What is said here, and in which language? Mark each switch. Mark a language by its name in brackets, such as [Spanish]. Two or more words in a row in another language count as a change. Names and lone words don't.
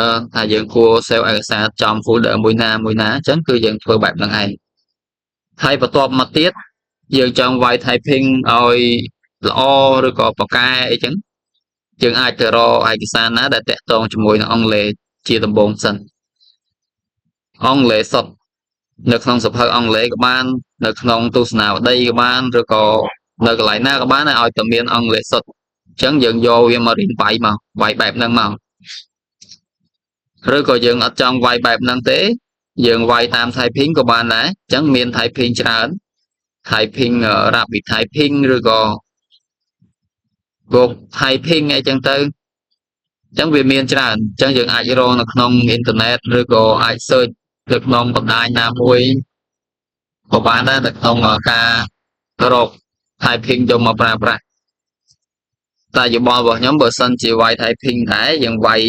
[Khmer] ថាយើងគួរ save ឯកសារចំ folder មួយណាអញ្ចឹងគឺយើងធ្វើបែបហ្នឹងឯងហើយបន្ទាប់មកទៀតយើងចង់វាយ typing ឲ្យល្អឬក៏ប៉ាកែអីចឹងយើងអាចទៅរកឯកសារណាដែលតាក់ទងជាមួយនឹងអង់គ្លេសជាដំបូងសិនអង់គ្លេសសុទ្ធនៅក្នុងសភៅអង់គ្លេសក៏បាននៅក្នុងទស្សនាវដ្តីក៏បានឬក៏នៅកន្លែងណាក៏បានឲ្យតែមានអង់គ្លេសសុទ្ធអញ្ចឹងយើងយកវាមករៀនវាយបែបហ្នឹងមក ឬក៏យើងអត់ចង់វាយបែបហ្នឹងទេយើងវាយតាម typing ក៏បានដែរអញ្ចឹងមាន typing ច្រើន [English] typing rapid typing [Khmer] ឬក៏ Go typing អីចឹងទៅអញ្ចឹងវាមានច្រើនអញ្ចឹងយើងអាចរកនៅក្នុងអ៊ីនធឺណិតឬ ក៏អាច search នៅក្នុងបណ្ដាញណាមួយក៏បានដែរនៅក្នុងការរក typing យកមកប្រើប្រាស់តែយោបល់របស់ខ្ញុំបើសិនជាវាយ typing ដែរយើងវាយ